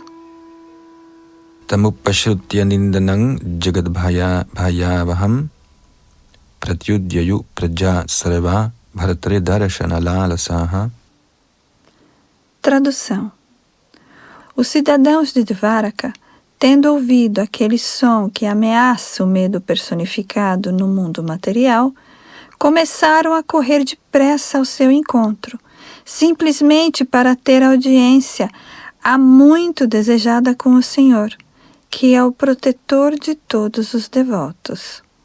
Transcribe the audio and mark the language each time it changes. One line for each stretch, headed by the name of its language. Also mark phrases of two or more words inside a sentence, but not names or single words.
Sanskrit: तमुपश्रुत्य निनदं जगद्भयावहं प्रत्युद्ययुः प्रजाः सर्वा भर्तृ दर्शन लालसाः.
Portuguese: Tradução. Os cidadãos de Dvaraka, tendo ouvido aquele som que ameaça o medo personificado no mundo material, começaram a correr depressa ao seu encontro, simplesmente para ter audiência há muito desejada com o Senhor, que é o protetor de todos os devotos.